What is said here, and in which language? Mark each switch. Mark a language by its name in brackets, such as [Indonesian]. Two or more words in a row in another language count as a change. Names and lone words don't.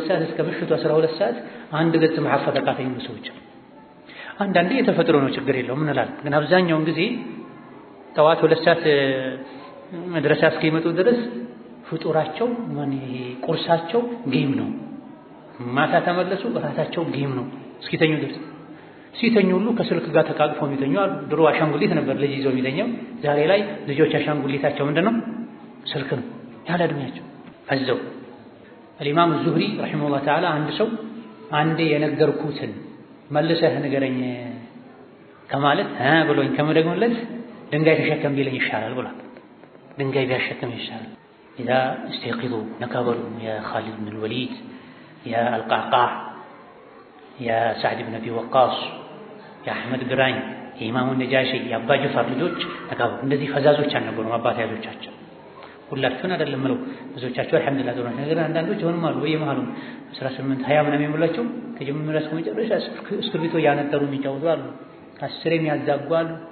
[Amharic] ሰዓት እስከ ምሽቱ 12 ሰዓት 1 ገጽ መሐፈዝ አቃተኝ ሰዎች። አንዳንዴ የተፈጥሮ ነው ችግር የለውም እንላለን። ግን አብዛኛውን ጊዜ ጠዋት 2 ሰዓት መድረሳ እስኪመጡ ድረስ ፍጡራቸው ቁርሳቸው ጌም ነው። ማታ ተመለሱ እራታቸው ጌም ነው እስኪተኙ ድረስ። ሲተኙ ሁሉ ከስልክ ጋር ተቃቅፈው የሚተኙ አሉ። ድሮ አሻንጉሊት ነበር ልጅ ይዘው የሚተኛው። ዛሬ ላይ ልጆች አሻንጉሊታቸው ምንድነው? ስልክ ነው ያለ እድሜያቸው ፈዘው። [Arabic] الإمام الزهري رحمه الله تعالى [Amharic] አንድ ሰው አንዴ የነገርኩትን መልሰህ ንገረኝ ከማለት ብሎኝ ከመደግሞለት ድንጋይ ተሸከም ቢለኝ ይሻላል ብሏል። ድንጋይ ቢያሸከም ይሻላል። [Arabic] إذا استيقظوا نكبروا يا خالد بن الوليد يا القعقاع يا سعد بن أبي وقاص يا أحمد [Amharic] ግራኝ የኢማሙ ነጃሺ የአባ ጅፋር ልጆች ተካቡ። እንደዚህ ፈዛዞች አልነበሩም አባት ያዞቻቸው። ሁላችሁን አይደለም ነው ብዙዎቻችሁ አልሐምዱሊላህ ደረጃ ነገር አንዳንዶች ሆነም አሉ በየመሃሉ 18 20 ምናምን የሚሞላቸው ከጅምር እስከ መጨረሻ እስክሪብቶ ያነጠሩ የሚጫወቱ አሉ። 10 የሚያዛጉ አሉ።